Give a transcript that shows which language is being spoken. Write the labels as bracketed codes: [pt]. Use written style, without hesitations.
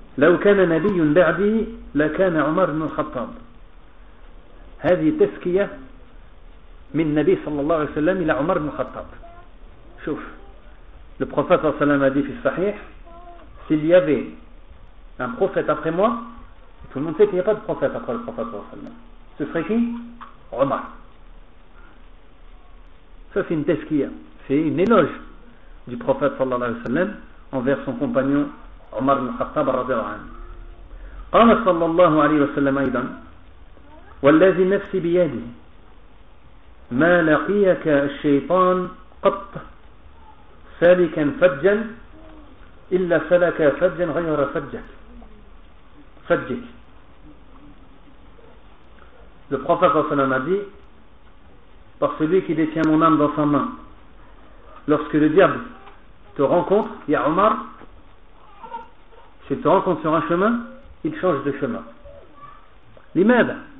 [ar] لو كان نبي بعدي لكان عمر بن الخطاب. هذه تزكية من النبي صلى الله عليه وسلم إلى عمر بن الخطاب. [fr] شوف le prophète صلى الله عليه وسلم a dit [ar] في الصحيح [fr] s'il y avait un prophète après moi, tout le monde sait qu'il n'y a pas de prophète après le prophète صلى الله عليه وسلم, ce serait qui? Omar. Ça c'est une tezkiya, c'est une éloge du prophète صلى الله عليه وسلم envers son compagnon عمر بن الخطاب رضي الله عنه. [ar] قال صلى الله عليه وسلم أيضا والذي نفسي بيده ما لقيك الشيطان قط سالكا فجا إلا سلك فجا غير فجك. [fr] Le prophète صلى الله عليه وسلم a dit, par celui qui détient mon âme dans sa main, lorsque le diable te rencontre, ya Omar, s'il te rencontre sur un chemin, il change de chemin. [ar] Limada.